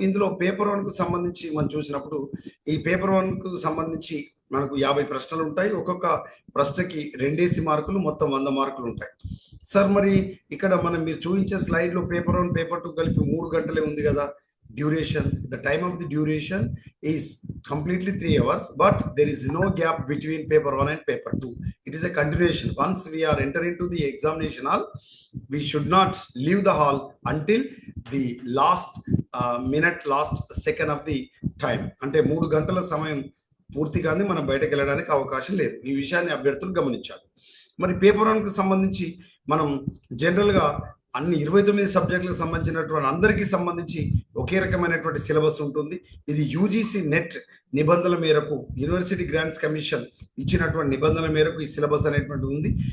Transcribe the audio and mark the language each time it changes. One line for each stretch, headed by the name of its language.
Telugu: ఇందులో paper one కు సంబంధించి మనం చూసినప్పుడు ఈ పేపర్ వన్ కు సంబంధించి మనకు 50 ప్రశ్నలు ఉంటాయి. ఒక్కొక్క ప్రశ్నకి 2 మార్కులు, మొత్తం 100 మార్కులు ఉంటాయి. సార్, మరి ఇక్కడ మీరు చూపించే స్లైడ్ లో పేపర్ వన్ పేపర్ టూ కలిపి 3 గంటలే ఉంది కదా duration.
English: The time of the duration is completely 3 hours, but there is no gap between paper 1 and paper 2. It is a continuation. Once we are entering into the examination hall, we should not leave the hall until the last minute, last second of the time.
Telugu: అంటే 3 గంటల సమయం పూర్తిగానే మనం బయటకు వెళ్ళడానికి అవకాశం లేదు. ఈ విషయాన్ని అభ్యర్థులు గమనించాలి. మరి పేపర్ వన్ కు సంబంధించి మనం జనరల్ గా అన్ని 29 సబ్జెక్టులకు సంబంధించినటువంటి అందరికీ సంబంధించి ఒకే రకమైనటువంటి సిలబస్ ఉంటుంది. ఇది యూజీసీ నెట్ నిబంధనల మేరకు, యూనివర్సిటీ గ్రాంట్స్ కమిషన్ ఇచ్చినటువంటి నిబంధనల మేరకు ఈ సిలబస్ అనేటువంటి ఉంది.